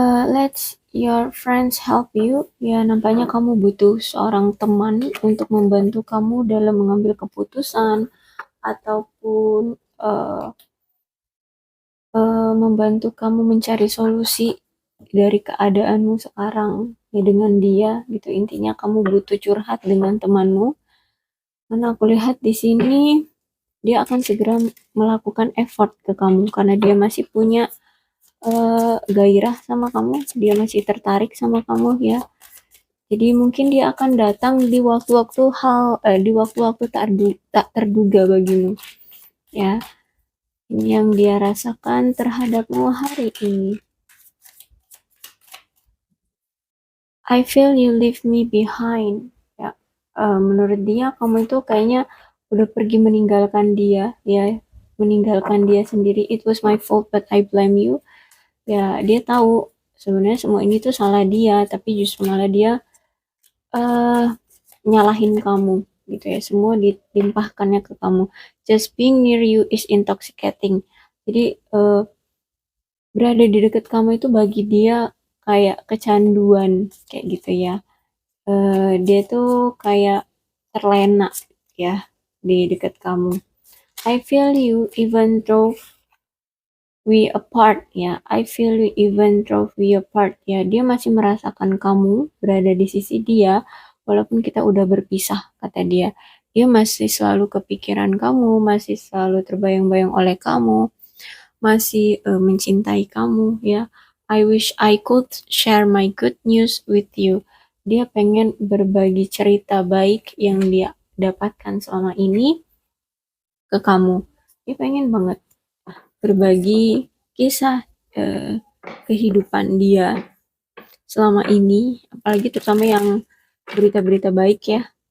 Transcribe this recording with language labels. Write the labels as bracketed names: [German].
[English] Let's your friends help you. [Indonesian] Ya, nampaknya kamu butuh seorang teman untuk membantu kamu dalam mengambil keputusan ataupun membantu kamu mencari solusi dari keadaanmu sekarang ya dengan dia gitu. Intinya kamu butuh curhat dengan temanmu. Karena aku lihat di sini dia akan segera melakukan effort ke kamu karena dia masih punya gairah sama kamu, dia masih tertarik sama kamu ya. Jadi mungkin dia akan datang di waktu-waktu di waktu-waktu tak terduga bagimu ya. Ini yang dia rasakan terhadapmu hari ini. [English] I feel you leave me behind. [Indonesian] Ya, menurut dia kamu itu kayaknya udah pergi meninggalkan dia, ya, meninggalkan dia sendiri. [English] It was my fault, but I blame you. [Indonesian] Ya, dia tahu sebenarnya semua ini tuh salah dia, tapi justru malah dia uh, nyalahin kamu, gitu ya. Semua dilimpahkannya ke kamu. [English] Just being near you is intoxicating. [Indonesian] Jadi berada di dekat kamu itu bagi dia kayak kecanduan, kayak gitu ya. Dia tuh kayak terlena ya di dekat kamu. [English] I feel you even though we apart ya. I feel you even though we apart ya. [Indonesian] Dia masih merasakan kamu berada di sisi dia walaupun kita udah berpisah, kata dia. Dia masih selalu kepikiran kamu, masih selalu terbayang-bayang oleh kamu, masih mencintai kamu ya. [English] I wish I could share my good news with you. [Indonesian] Dia pengen berbagi cerita baik yang dia dapatkan selama ini ke kamu. Dia pengen banget berbagi kisah kehidupan dia selama ini, apalagi terutama yang berita-berita baik ya.